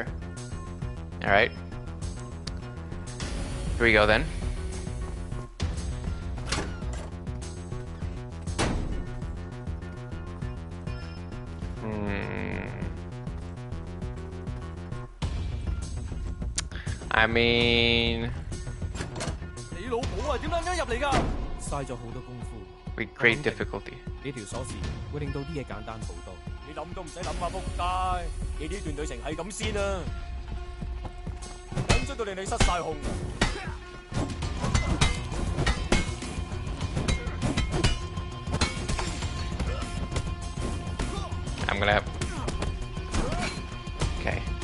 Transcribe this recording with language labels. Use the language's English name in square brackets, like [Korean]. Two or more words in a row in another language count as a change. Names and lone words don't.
[English] Alright. Here we go then. I mean... [Cantonese] 你老母啊，點撚樣入嚟㗎？嘥咗好多功夫。 [English] with great difficulty. [Cantonese] 呢條鎖匙會令到啲嘢簡單好多。你諗都唔使諗啊，仆街！你呢段旅程係咁先啊，緊張到令你失晒控啊！ [English] I'm gonna... Okay.